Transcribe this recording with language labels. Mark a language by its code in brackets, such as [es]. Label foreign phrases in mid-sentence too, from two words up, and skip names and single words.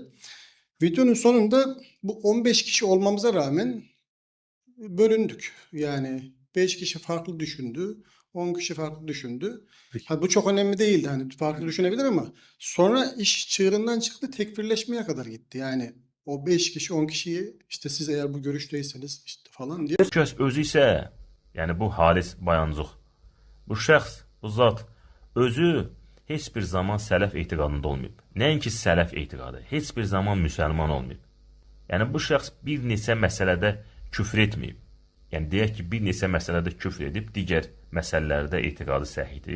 [tr] Videonun sonunda bu 15 kişi olmamıza rağmen bölündük. Yani 5 kişi farklı düşündü, 10 kişi farklı düşündü. Ha, bu çok önemli değildi. Hani farklı düşünebilir ama sonra iş çığırından çıktı, tekfirleşmeye kadar gitti. Yani o 5 kişi 10 kişiyi işte siz eğer bu görüşteyseniz işte falan diye. [az] Bu kəs özü isə, yəni bu Halis Bayancıq, bu şəxs, bu zat özü heç bir zaman sələf etiqadında olmayıb. Nəinki sələf etiqadı, heç bir zaman müsəlman olmayıb. Yəni bu şəxs bir neçə məsələdə küfr etməyib. Yəni deyək ki, bir neçə məsələdə küfr edib, digər məsələlərdə etiqadı səhihdir.